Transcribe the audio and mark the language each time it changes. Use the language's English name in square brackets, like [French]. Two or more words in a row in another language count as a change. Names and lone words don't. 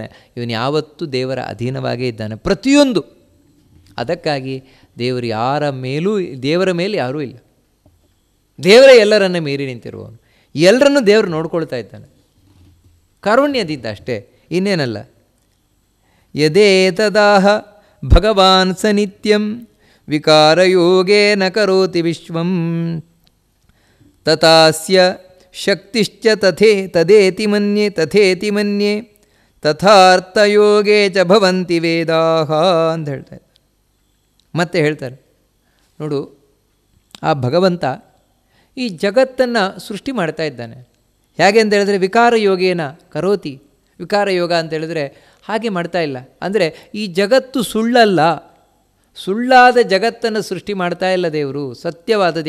[Kannada] ಇವನು ಯಾವತ್ತೂ ದೇವರ ಅಧೀನವಾಗೇ ಇದ್ದಾನೆ ಪ್ರತಿಯೊಂದು. ಅದಕ್ಕಾಗಿ ದೇವರು ದೇವರ ಮೇಲೆ ಯಾರೂ ಇಲ್ಲ. ದೇವರೇ ಎಲ್ಲರನ್ನು ಮೀರಿ ನಿಂತಿರುವವನು. ಎಲ್ಲರನ್ನೂ ದೇವರು ನೋಡ್ಕೊಳ್ತಾ ಇದ್ದಾನೆ ಕಾರುಣ್ಯದಿಂದ ಅಷ್ಟೇ, ಇನ್ನೇನಲ್ಲ. [Sanskrit] ಯದೇತದಾಹ ಭಗವಾನ್ ಸ ನಿತ್ಯಂ ವಿಕಾರಯೋಗೇನ ಕರೋತಿ ವಿಶ್ವಂ ತಥಾಸ್ಯ ಶಕ್ತಿಶ್ಚ ತಥೇತಿ ಮನ್ಯೆ ತಥಾರ್ಥಯೋಗೇ ಚ ಭವಂತಿ ವೇದಾಹ [Kannada] ಅಂತ ಹೇಳ್ತಾರೆ. ಮತ್ತೆ ಹೇಳ್ತಾರೆ, ನೋಡು, ಆ ಭಗವಂತ ಈ ಜಗತ್ತನ್ನು ಸೃಷ್ಟಿ ಮಾಡ್ತಾ ಇದ್ದಾನೆ. ಹೇಗೆ ಅಂತ ಹೇಳಿದ್ರೆ [Sanskrit] ವಿಕಾರಯೋಗೇನ ಕರೋತಿ. [Kannada] ವಿಕಾರಯೋಗ ಅಂತ ಹೇಳಿದ್ರೆ ಹಾಗೆ ಮಾಡ್ತಾ ಇಲ್ಲ. ಅಂದರೆ ಈ ಜಗತ್ತು ಸುಳ್ಳಲ್ಲ, ಸುಳ್ಳಾದ ಜಗತ್ತನ್ನು ಸೃಷ್ಟಿ ಮಾಡ್ತಾ ಇಲ್ಲ ದೇವರು, ಸತ್ಯವಾದದ್ದು.